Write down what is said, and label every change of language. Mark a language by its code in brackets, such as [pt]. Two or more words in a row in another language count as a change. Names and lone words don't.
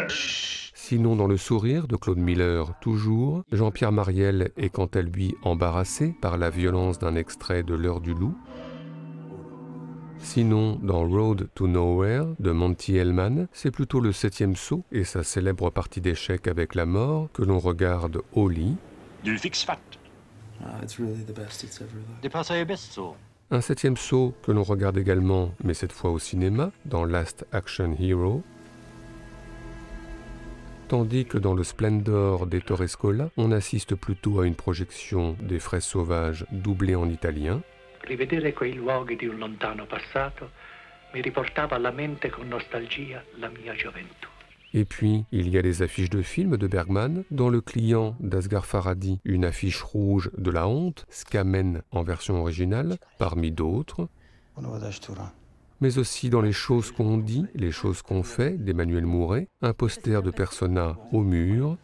[fr] Sinon dans Le sourire de Claude Miller, toujours, Jean-Pierre Mariel est quant à lui embarrassé par la violence d'un extrait de L'heure du loup. Sinon, dans Road to Nowhere de Monty Hellman, c'est plutôt le 7e saut et sa célèbre partie d'échecs avec la mort que l'on regarde au lit. Du fix-fat. [sv] Det passar ju bäst så. [fr] Un 7e saut que l'on regarde également, mais cette fois au cinéma, dans Last Action Hero. Tandis que dans le Splendor d'Ettore Scola, on assiste plutôt à une projection des Fraises sauvages doublée en italien. [it] Rivedere quei luoghi di un lontano passato mi riportava alla mente con nostalgia la mia gioventù. [fr] Et puis, il y a les affiches de films de Bergman, dans Le Client d'Asghar Farhadi, une affiche rouge de La Honte, Scamen en version originale, parmi d'autres, mais aussi dans Les choses qu'on dit, les choses qu'on fait d'Emmanuel Mouret, un poster de Persona au mur.